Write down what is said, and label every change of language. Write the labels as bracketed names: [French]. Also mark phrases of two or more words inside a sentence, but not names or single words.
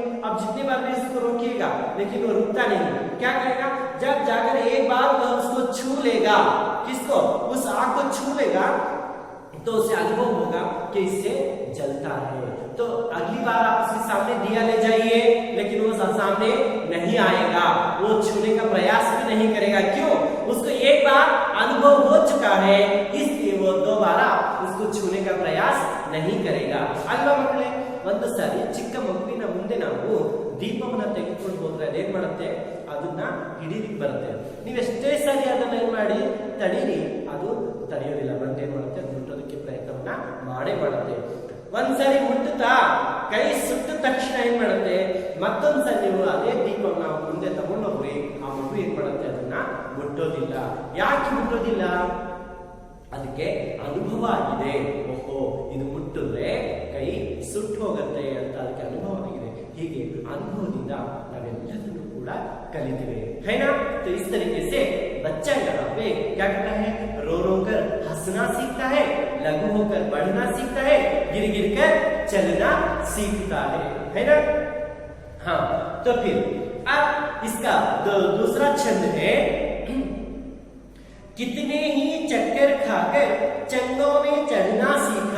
[Hindi] अब जितनी बार भी इसको रोकिएगा लेकिन वो रुकता नहीं. क्या करेगा, जब जाकर एक बार वह उसको छू लेगा, किसको, उस आग को छू लेगा, तो उसे अनुभव होगा कि इससे जलता है. तो अगली बार आप उसके सामने दिया ले जाइए लेकिन वो सामने नहीं आएगा, वो छूने का प्रयास भी नहीं करेगा. क्यों? उसको एक बार अनुभव हो चुका है, इसलिए वो दोबारा उसको छूने का प्रयास नहीं करेगा. [Kannada] अल्वा मಕ್ಕಳೇ, ಒಂದು ಸಾರಿ ಚಿಕ್ಕ ಮಗುವಿನ ಮುಂದೆ ನಾವು ದೀಪವನ್ನ ತೆಗೆದುಕೊಂಡು ಹೋದ್ರೆ ಅದೇನ್ ಮಾಡುತ್ತೆ, ಅದನ್ನ ಹಿಡಿಲಿಕ್ಕೆ ಬರುತ್ತೆ. ನೀವೆಷ್ಟೇ ಸಾರಿ ಅದನ್ನ ಏನ್ ಮಾಡಿ ತಡೀರಿ, ಅದು ತಡೆಯೋದಿಲ್ಲ. ಮತ್ತೆ ಏನ್ ಮಾಡುತ್ತೆ, ಮುಟ್ಟೋದಕ್ಕೆ ಪ್ರಯತ್ನವನ್ನ ಮಾಡೇ ಮಾಡುತ್ತೆ. ಒಂದ್ಸರಿ ಮುಟ್ಟುತ್ತಾ ಕೈ ಸುಟ್ಟ ತಕ್ಷಣ ಏನ್ ಮಾಡುತ್ತೆ, ಮತ್ತೊಂದ್ಸರಿ ನೀವು ಅದೇ ದೀಪವನ್ನ ಮುಂದೆ ತಗೊಂಡೋಗ್ರಿ, ಆ ಮಗು ಏನ್ ಮಾಡುತ್ತೆ, ಅದನ್ನ ಮುಟ್ಟೋದಿಲ್ಲ. ಯಾಕೆ ಮುಟ್ಟೋದಿಲ್ಲ? ಅದಕ್ಕೆ ಅನುಭವ ಆಗಿದೆ. ಓಹೋ, ಇದು ಮುಟ್ಟಿದ್ರೆ ಕೈ ಸುಟ್ಟು ಹೋಗುತ್ತೆ ಅಂತ ಅದಕ್ಕೆ ಅನುಭವ ಆಗಿದೆ. ಹೀಗೆ ಅನುಭವದಿಂದ ನಾವೆಲ್ಲದನ್ನು ಕೂಡ ಕಲಿತೀವಿ, [Hindi] है ना? तो इस तरीके से बच्चा यहाँ पे क्या करता है, रो रो कर हंसना सीखता है, लघु होकर बढ़ना सीखता है, गिर गिर कर चलना सीखता है ना? हाँ, तो फिर अब इसका दूसरा छंद है, कितने ही चक्कर खाकर चंगों में चढ़ना सीखा.